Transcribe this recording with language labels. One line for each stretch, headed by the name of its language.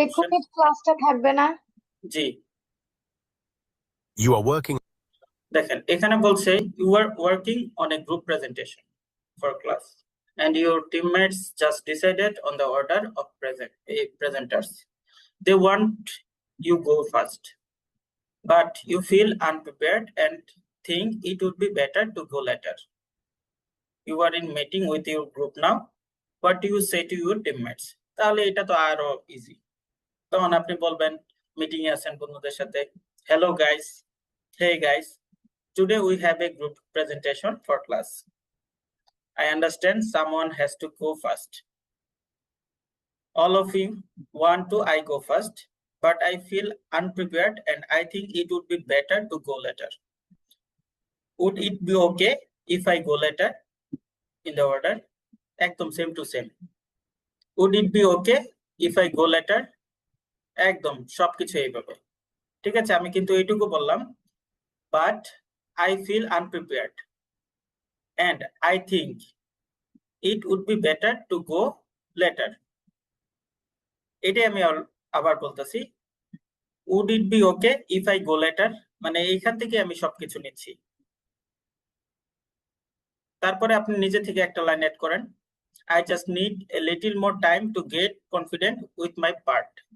Bangla: Recorded ক্লাসটা থাকবে না? জি
English: You are working.
Bangla: দেখেন এখানে বলছে
English: You are working on a group presentation for class and your teammates just decided on the order of presenters. They want you go first, but you feel unprepared and think it would be better to go later. You are in meeting with your group now. What do you say to your teammates?
Bangla: তাহলে এটা তো আরো easy. তখন আপনি বলবেন meeting এ আছেন বন্ধুদের সাথে,
English: hello guys, hey guys, today we have a group presentation for class. I understand someone has to go first. All of you want to I go first, but I feel unprepared and I think it would be better to go later. Would it be okay if I go later? In the order, একদম same to same. Would it be okay if I go later?
Bangla: একদম সবকিছু এইভাবে। ঠিক আছে, আমি কিন্তু এইটুকু বললাম,
English: but I feel unprepared and I think it would be better to go later.
Bangla: এটাই আমি আবার বলতেছি,
English: would it be okay if I go later,
Bangla: মানে এইখান থেকে আমি সবকিছু নিচ্ছি। তারপরে আপনি নিজে থেকে একটা লাইন অ্যাড করেন,
English: I just need a little more time to get confident with my part.